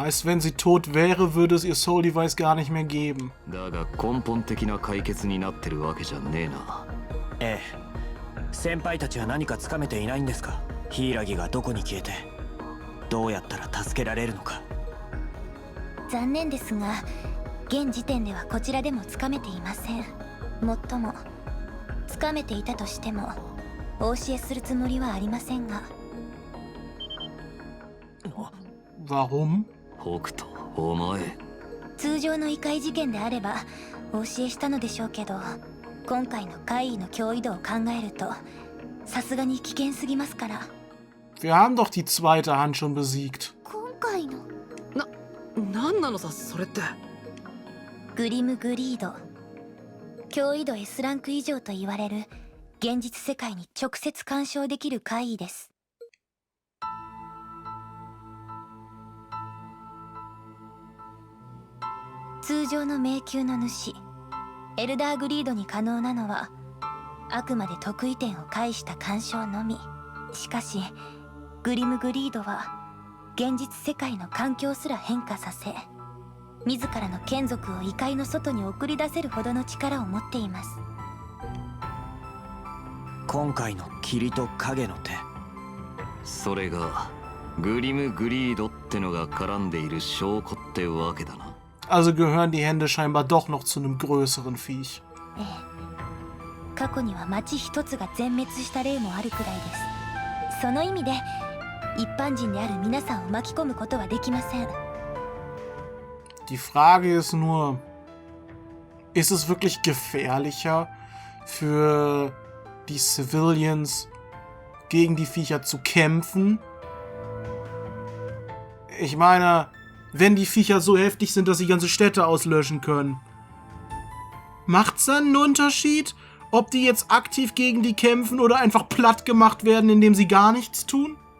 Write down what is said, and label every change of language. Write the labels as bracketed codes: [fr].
[de] Heißt, wenn sie tot wäre, würde es ihr Soul Device gar nicht mehr geben. [ja] だが根本的な解決になってるわけじゃねえな。ええ。先輩たちは何かつかめていないんですか？柊がどこに消えてどうやったら助けられるのか。残念ですが現時点ではこちらでもつかめていません。もっともつかめていたとしてもお教えするつもりはありませんが。 [de] Warum? [ja] 北斗、お前。通常の異界事件であればお教えしたのでしょうけど、今回の怪異の脅威度を考えるとさすがに危険すぎますから。 [de] Wir haben doch die zweite Hand schon besiegt. [ja] 今回のなんなのさそれって。グリムグリード、脅威度 S ランク以上と言われる現実世界に直接干渉できる怪異です。通常の迷宮の主エルダーグリードに可能なのはあくまで得意点を介した干渉のみ。しかしグリムグリードは現実世界の環境すら変化させ、自らの眷属を異界の外に送り出せるほどの力を持っています。今回の霧と影の手、それがグリムグリードってのが絡んでいる証拠ってわけだな。 [de] Also gehören die Hände scheinbar doch noch zu einem größeren Viech. [ja] ええ、過去には町一つが全滅した例もあるくらいです。その意味で一般人である皆さんを巻き込むことはできません。 [de] Die Frage ist nur, ist es wirklich gefährlicher für die Civilians gegen die Viecher zu kämpfen? Ich meine, wenn die Viecher so heftig sind, dass sie ganze Städte auslöschen können, macht's dann einen Unterschied, ob die jetzt aktiv gegen die kämpfen oder einfach platt gemacht werden, indem sie gar nichts tun?